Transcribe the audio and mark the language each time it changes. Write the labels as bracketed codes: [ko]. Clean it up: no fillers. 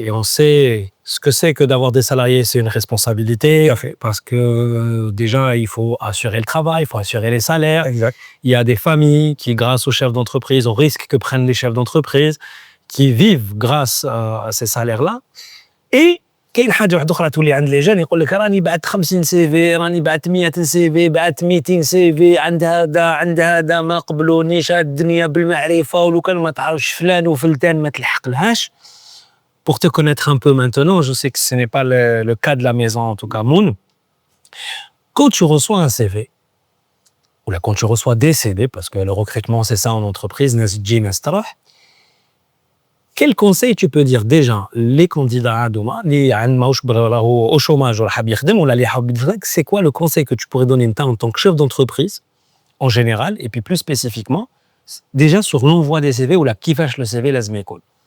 [fr] Et on sait ce que c'est que d'avoir des salariés, c'est une responsabilité, parce que déjà, il faut assurer le travail, il faut assurer les salaires. Exact. Il y a des familles qui, grâce aux chefs d'entreprise, au risque que prennent les chefs d'entreprise, qui vivent grâce à ces salaires-là. [ar] Et كاين حاجه واحده اخرى تولي عند لي جان يقول لك راني بعت 50 سي في، راني بعت 100 سي في، بعت 200 سي في، عند هذا ما قبلونيش، هاد الدنيا بالمعرفه ولو كان ما تعرفش فلان وفلتان ما تلحقلهاش. [fr] Pour te connaître un peu maintenant, je sais que ce n'est pas le cas de la maison, en tout cas Moon. Quand tu reçois un CV, ou là quand tu reçois des CV, parce que le recrutement c'est ça en entreprise, [ar] ناس تجي ناس تروح. [fr] Quel conseil tu peux dire déjà les candidats [ar] اللي ماهوش راهو [fr] au chômage [ar] ولا حاب يخدم ولا اللي حاب يخدم, [fr] c'est quoi le conseil que tu pourrais donner en tant que chef d'entreprise en général et puis plus spécifiquement déjà sur l'envoi des CV ou la كيفاش le CV [ar] لازم يكون.